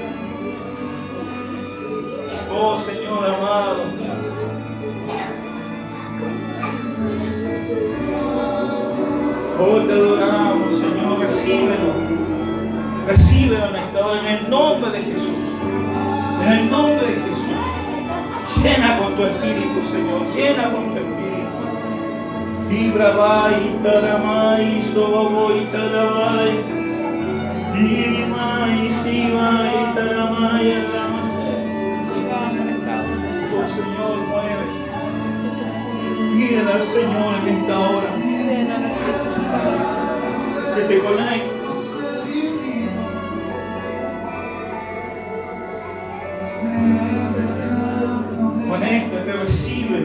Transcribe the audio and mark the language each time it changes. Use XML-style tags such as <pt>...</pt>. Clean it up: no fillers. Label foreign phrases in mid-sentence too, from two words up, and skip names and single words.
<es>Oh, Señor amado. Oh, te adoramos, Señor. Recíbelo. Recíbelo en esta hora, en el nombre de Jesús. En el nombre de Jesús. Llena con tu espíritu, Señor. Llena con tu espíritu. Ibrabai, taramai, soboboy, tarabai. Irimai, sibai, taramai, alamase. Oh, Señor, mueve. Pídele al Señor en esta hora que te conecte. Conéctate, recibe.</es>